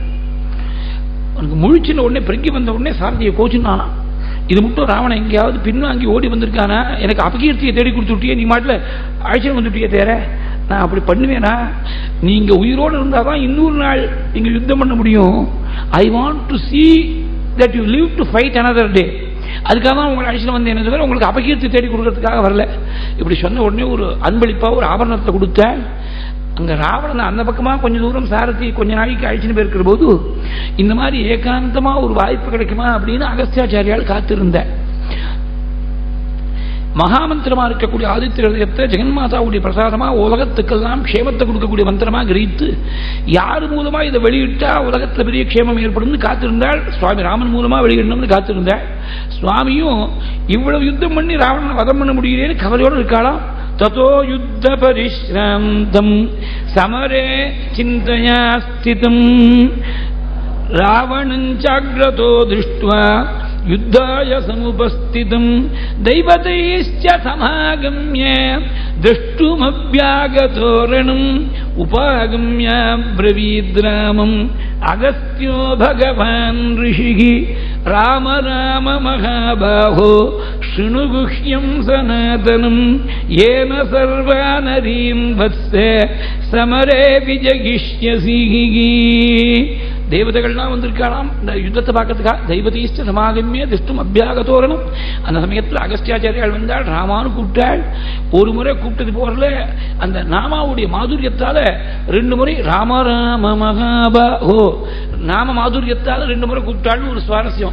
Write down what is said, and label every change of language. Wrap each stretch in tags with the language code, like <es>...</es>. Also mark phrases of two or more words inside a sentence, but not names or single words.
<ta>அவனுக்கு முழிச்சின உடனே பிறங்கி வந்த உடனே சாரதியை கோச்சுனானா. இது மட்டும் ராவணன் எங்கேயாவது பின்வாங்கி ஓடி வந்திருக்கானா? எனக்கு அபகீர்த்தியை தேடி கொடுத்துட்டியே, நீ மாட்டில் அழைச்சிட்டு வந்துட்டியே தேர, நான் அப்படி பண்ணுவேனா? நீங்க உயிரோடு இருந்தால் தான் இன்னொரு நாள் நீங்க யுத்தம் பண்ண முடியும்.</ta> <en>I want to see that you live to fight another day.</en> <ta>அதுக்காக தான் உங்களை அழைச்சிட்டு வந்தேன். என்ன தவிர உங்களுக்கு அபகீர்த்தி தேடி கொடுக்கறதுக்காக வரல. இப்படி சொன்ன உடனே ஒரு அன்பளிப்பா ஒரு ஆபரணத்தை கொடுத்தேன். அங்க ராவணன் அந்த பக்கமா கொஞ்சம் தூரம் சாரதி கொஞ்ச நாளைக்கு அழிச்சுன்னு போயிருக்கிற போது இந்த மாதிரி ஏகாந்தமா ஒரு வாய்ப்பு கிடைக்குமா அப்படின்னு அகஸ்தியாச்சாரியால் காத்திருந்த. மகாமந்திரமா இருக்கக்கூடிய ஆதித்ய ஹிருதயத்தை ஜெகன்மாதாவுடைய பிரசாதமா உலகத்துக்கெல்லாம் க்ஷேமத்தை கொடுக்கக்கூடிய மந்திரமா கிரகித்து யார் மூலமா இதை வெளியிட்டா உலகத்துல பெரிய க்ஷேமம் ஏற்படும் காத்திருந்தாள். சுவாமி ராமன் மூலமா வெளியிடணும்னு காத்திருந்தாள். சுவாமியும் இவ்வளவு யுத்தம் பண்ணி ராவணனை வதம் பண்ண முடியலேன்னு கவலையோடு இருக்காளாம்.</ta> <sa>ततो युद्ध परिश्रांतम समरे चिंतया स्थितम रावणं चाग्रतो दृष्ट्वा युद्धाय समुपस्थितं दैवतैश्च समागम्य द्रष्टुमभ्यागतो रणम् उपागम्य ब्रवीद्रामम् अगस्त्यो भगवान् ऋषिः राम राम महाबाहो शृणु गुह्यं सनातनं येन सर्वानरीं वत्से समरे विजगिष्यसि.</sa> <ta>தேவதைகள்லாம் வந்திருக்கலாம் இந்த யுத்தத்தை பார்க்கறதுக்காக.</ta> <sa>दैवतैश्च समागम्य द्रष्टुम् अभ्यागतोरणम्.</sa> <ta>அந்த சமயத்தில் அகஸ்தியாச்சாரியால் வந்தாள். ராமானு கூப்பிட்டாள். ஒரு முறை கூப்பிட்டது போறல அந்த நாமாவுடைய மாதுரியத்தால 2 முறை</ta> <sa>राम राम महाबाहो</sa> <ta>நாம மாதுரியத்தால 2 முறை கூப்பிட்டாள்னு ஒரு சுவாரஸ்யம்.</ta>